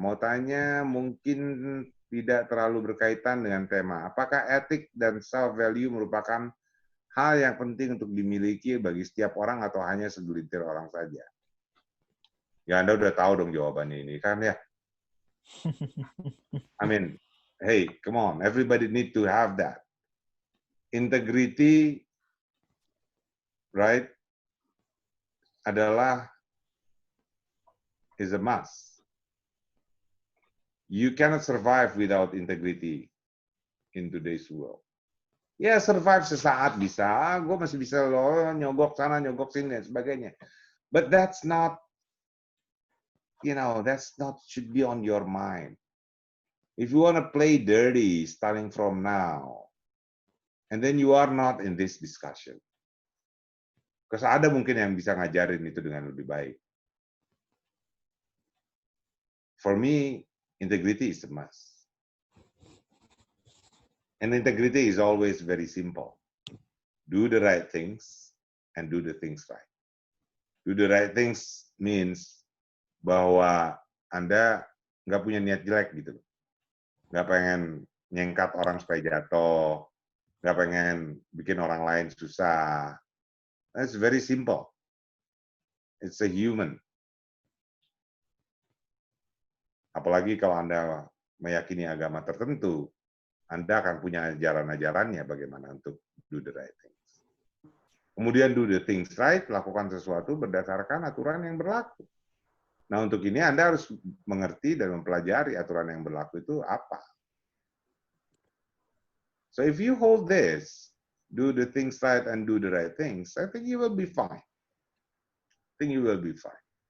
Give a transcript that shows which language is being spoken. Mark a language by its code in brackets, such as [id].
[id] Mau tanya, mungkin tidak terlalu berkaitan dengan tema. Apakah etik dan self-value merupakan hal yang penting untuk dimiliki bagi setiap orang atau hanya segelintir orang saja? Ya, Anda udah tahu dong jawabannya ini, kan ya? [en] I mean, hey, come on. Everybody need to have that. Integrity, right, is a must. You cannot survive without integrity in today's world. [id] Ya, survive sesaat bisa. Gue masih bisa loh, nyogok sana, nyogok sini, dan sebagainya. [en] But that's not, should be on your mind. If you want to play dirty starting from now, and then you are not in this discussion. Because [id] ada mungkin yang bisa ngajarin itu dengan lebih baik. [en] For me, integrity is a must. And integrity is always very simple. Do the right things and do the things right. Do the right things means [id] bahwa Anda nggak punya niat jelek gitu. Nggak pengen nyengkat orang supaya jatuh. Nggak pengen bikin orang lain susah. [en] That's very simple. It's a human. [id] Apalagi kalau Anda meyakini agama tertentu, Anda akan punya ajaran-ajarannya bagaimana untuk [en] do the right things. [id] Kemudian [en] do the things right, [id] lakukan sesuatu berdasarkan aturan yang berlaku. Nah, untuk ini Anda harus mengerti dan mempelajari aturan yang berlaku itu apa. [en] So if you hold this, do the things right and do the right things, I think you will be fine. I think you will be fine.